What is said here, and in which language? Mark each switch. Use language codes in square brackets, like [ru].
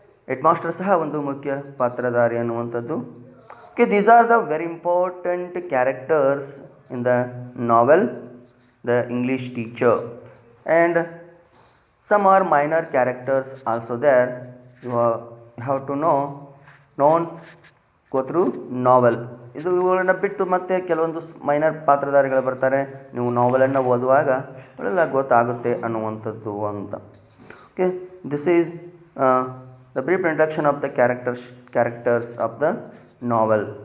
[kn] Head master ಸಹ ಒಂದು ಮುಖ್ಯ ಪಾತ್ರಧಾರಿ ಅನ್ನುವಂಥದ್ದು. [en] Okay, these are the very important characters in the novel, the English teacher, and some are minor characters also there. You have to know, don't go through novel. [kn] ಇದು ಇವುಗಳನ್ನ ಬಿಟ್ಟು ಮತ್ತೆ ಕೆಲವೊಂದು minor ಪಾತ್ರಧಾರಿಗಳು ಬರ್ತಾರೆ, ನೀವು ನಾವೆಲನ್ನು ಓದುವಾಗ ಅವೆಲ್ಲ ಗೊತ್ತಾಗುತ್ತೆ ಅನ್ನುವಂಥದ್ದು ಅಂತ. [en] Okay, this is the brief introduction of the characters of the novel.